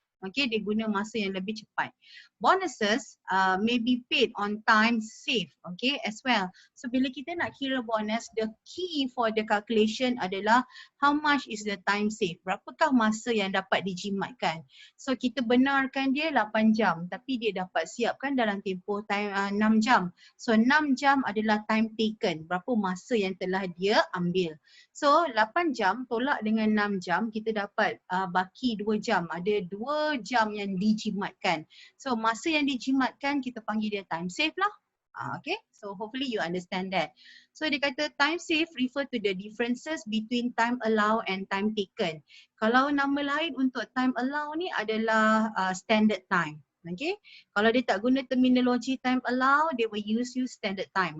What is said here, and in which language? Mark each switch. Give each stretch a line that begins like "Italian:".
Malay: Okay, dia guna masa yang lebih cepat.
English: Bonuses may be paid on time saved, okay, as well. So
Malay: bila kita nak kira bonus,
English: the key for the calculation adalah how much is the time saved?
Malay: Berapakah masa yang dapat dijimatkan? So kita benarkan dia 8 jam tapi dia dapat siapkan dalam tempoh time 6 jam. So 6 jam adalah time taken. Berapa masa yang telah dia ambil. So 8 jam tolak dengan 6 jam, kita dapat baki 2 jam. Ada 2 jam yang dijimatkan. So masa yang dijimatkan kita panggil dia time save lah.
English: Okay, so hopefully you understand that. So
Malay: dia kata
English: time save refer to the differences between time allowed and time taken.
Malay: Kalau nama lain untuk time allowed ni adalah standard time.
English: Okay,
Malay: kalau dia tak guna terminologi
English: time allow, they will use standard time.